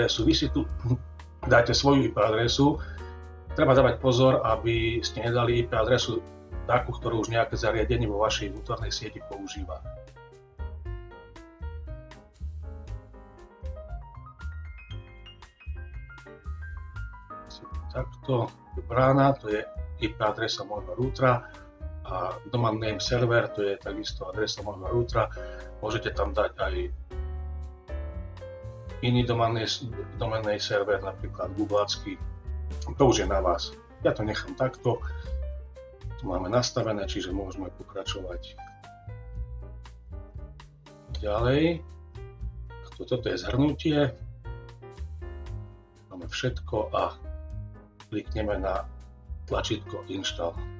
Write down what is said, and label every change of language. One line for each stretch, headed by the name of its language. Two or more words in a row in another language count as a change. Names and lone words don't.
Slovak: Vy si tu dáte svoju IP adresu. Treba dávať pozor, aby ste nedali IP adresu takú, ktorú už nejaké zariadenie vo vašej vnútornej sieti používa. Takto brána, to je IP adresa môjho routera a
English: domain name server,
Slovak: to je takisto adresa môjho routera. Môžete tam dať aj iný
English: domain name server,
Slovak: napríklad googlacký. To už je na vás. Ja to nechám takto. Tu máme nastavené, čiže môžeme pokračovať ďalej. Toto je zhrnutie. Máme všetko a klikneme na tlačítko Install.